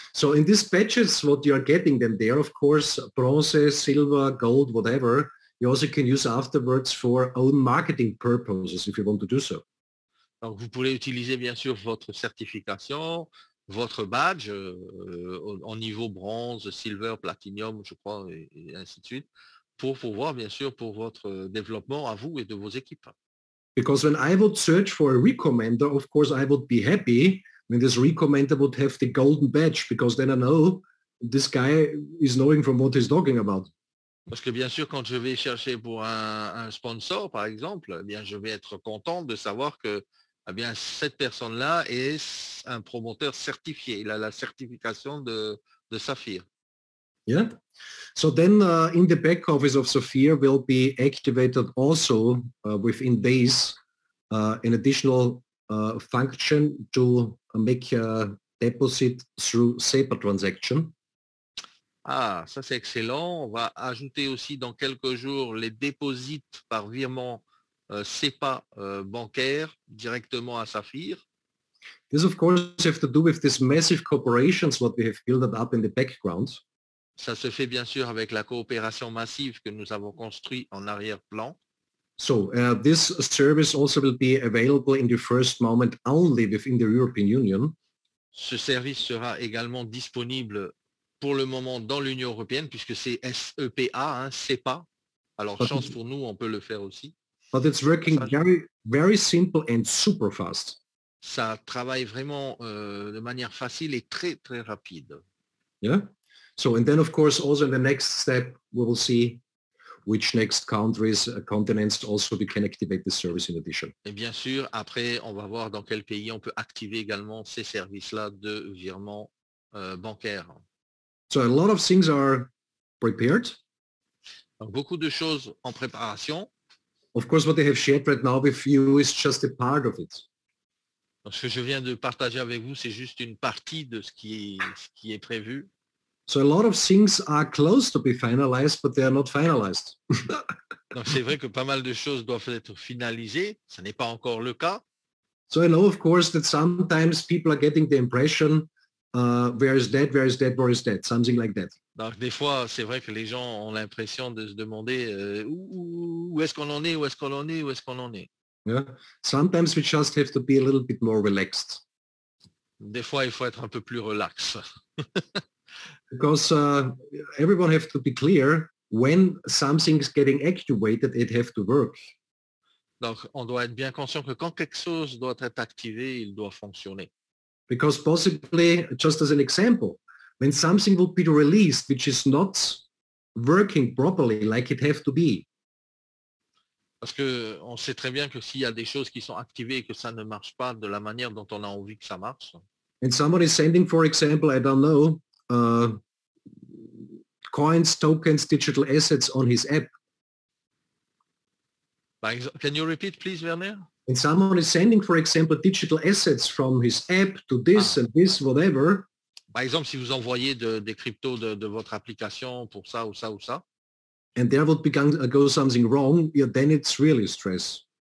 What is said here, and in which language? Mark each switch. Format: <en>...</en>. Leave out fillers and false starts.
<en>So in these badges, what you are getting then there, of course, bronze, silver, gold, whatever, you also can use afterwards for own marketing purposes if you want to do so.</en> <fr>Donc, vous pourrez utiliser bien sûr votre certification, votre badge en niveau bronze, silver, platinum, je crois, et ainsi de suite, pour pouvoir bien sûr pour votre développement à vous et de vos équipes.</fr> <en>Because when I would search for a recommender, of course, I would be happy when this recommender would have the golden badge, because then I know this guy is knowing from what he's talking about.</en> <fr>Parce que bien sûr, quand je vais chercher pour un sponsor, par exemple, eh bien, je vais être content de savoir que eh bien, cette personne-là est un promoteur certifié. Il a la certification de Saphir.</fr> <en>Yeah. So then in the back office of Saphir will be activated also within days an additional function to make a deposit through SEPA transaction.</en> <fr>Ah, ça c'est excellent. On va ajouter aussi dans quelques jours les déposits par virement SEPA bancaire directement à Saphir.</fr> <en>This of course have to do with these massive corporations what we have built up in the background.</en> <fr>Ça se fait bien sûr avec la coopération massive que nous avons construite en arrière-plan.</fr> <en>So this service also will be available in the first moment only within the European Union.</en> <fr>Ce service sera également disponible pour le moment dans l'Union européenne puisque c'est SEPA, SEPA. Alors chance pour nous, on peut le faire aussi.</fr> <en>But it's working very simple and super fast.</en> <fr>Ça travaille vraiment de manière facile et très très rapide.</fr> <en>Yeah. So and then of course also in the next step we will see which next countries, continents also we can activate this service in addition.</en> <fr>Et bien sûr, après, on va voir dans quel pays on peut activer également ces services-là de virement bancaire.</fr> <en>So a lot of things are prepared.</en> <fr>Donc, beaucoup de choses en préparation.</fr> <en>Of course, what they have shared right now with you is just a part of it.</en> <fr>Donc, ce que je viens de partager avec vous, c'est juste une partie de ce qui est prévu.</fr> <en>So a lot of things are close to be finalized, but they are not finalized.</en> <fr>Donc c'est vrai que pas mal de choses doivent être finalisées. Ce n'est pas encore le cas.</fr> <en>So I know, of course, that sometimes people are getting the impression, where is that, where is that, where is that, something like that.</en> <fr>Donc des fois, c'est vrai que les gens ont l'impression de se demander où est-ce qu'on en est, où est-ce qu'on en est, où est-ce qu'on en est.</fr> <en>Yeah. Sometimes we just have to be a little bit more relaxed.</en> <fr>Des fois, il faut être un peu plus relax.</fr> <en>Because everyone have to be clear when something's getting activated, it have to work.</en> <fr>Donc, on doit être bien conscient que quand quelque chose doit être activé, il doit fonctionner.</fr> <en>Because possibly, just as an example, when something will be released which is not working properly like it have to be,</en> <fr>Parce que on sait très bien que s'il y a des choses qui sont activées et que ça ne marche pas de la manière dont on a envie que ça marche,</fr> <en>and someone is sending, for example, I don't know, coins, tokens, digital assets on his app. can you repeat, please, Werner? And someone is sending, for example, digital assets from his app to this and this, whatever.</en> <fr>Par exemple, si vous envoyez des cryptos de votre application pour ça ou ça ou ça,</fr> <en>and there would go something wrong, yeah, then it's really stress.</en>